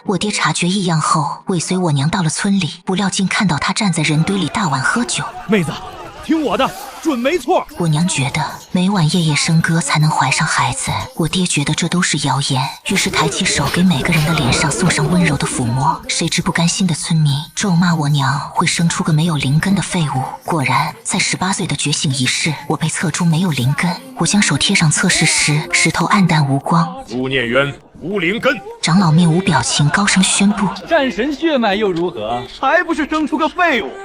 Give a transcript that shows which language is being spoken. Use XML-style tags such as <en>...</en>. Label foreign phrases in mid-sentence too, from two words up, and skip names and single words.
<zh>我爹察觉異樣後，尾隨我娘到了村裡，不料竟看到她站在人堆裡大碗喝酒。妹子，听我的，準沒錯。我娘覺得每晚夜夜笙歌才能懷上孩子，我爹覺得這都是謠言，於是抬起手給每個人的臉上送上溫柔的撫摸。誰知不甘心的村民咒罵我娘會生出個沒有靈根的廢物。果然，在18歲的覺醒儀式，我被測出沒有靈根。我將手貼上測試時，石頭黯淡無光。勿念冤，無靈根。長老面無表情，高聲宣布： 戰神血脈又如何？還不是生出個廢物！</zh>